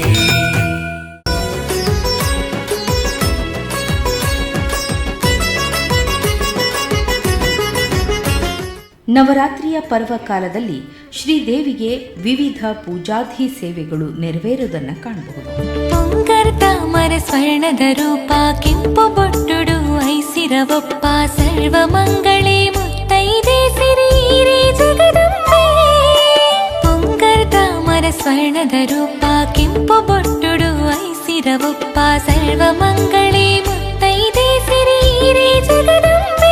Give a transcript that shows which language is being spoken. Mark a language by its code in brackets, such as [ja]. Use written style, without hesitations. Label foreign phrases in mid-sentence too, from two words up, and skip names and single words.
[kn] ನವರಾತ್ರಿಯ ಪರ್ವಕಾಲದಲ್ಲಿ ಶ್ರೀದೇವಿಗೆ ವಿವಿಧ ಪೂಜಾಧಿ ಸೇವೆಗಳು ನೆರವೇರುವುದನ್ನು ಕಾಣಬಹುದು. [tcy] ಪೊಂಗರ್ತಾಮರ ಸ್ವರ್ಣದ ರೂಪ, ಕೆಂಪು ಬೊಟ್ಟುಡು ಐಸಿರವಪ್ಪ, ಸರ್ವ ಮಂಗಳೇ ಮುತ್ತೈದೆ ಸಿರಿರೇ ಜಗದಂಬೆ. ಪೊಂಗರ್ತಾಮರ ಸ್ವರ್ಣದ ರೂಪ, ಕೆಂಪು ಬೊಟ್ಟುಡು ಐಸಿರವಪ್ಪ, ಸರ್ವ ಮಂಗಳೇ ಮುತ್ತೈದೆ ಸಿರಿರೇ ಜಗದಂಬೆ.